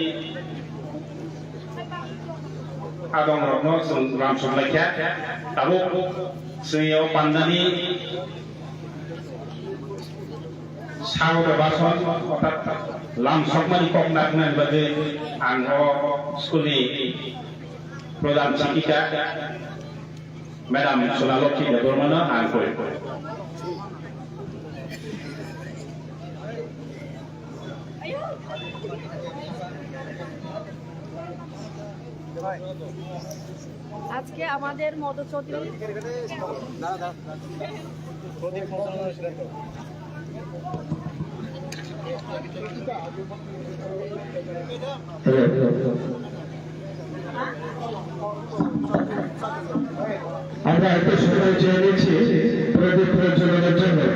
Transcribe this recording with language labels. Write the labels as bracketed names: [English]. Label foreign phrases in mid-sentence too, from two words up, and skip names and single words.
[Kok Borok] Adong Rokno Ram Sublakya, Tabu Singo Pandani Sao Bason, Lam Sokmani Koknak nan bade angho skuli pradhan shikika Madam Sonalokhi Debormana angkore [Bangla] আজকে আমাদের মধুচৌধুরী আমরা একটু সময় চেয়ে নিচ্ছি প্রদীপ প্রজ্বলনের জন্য।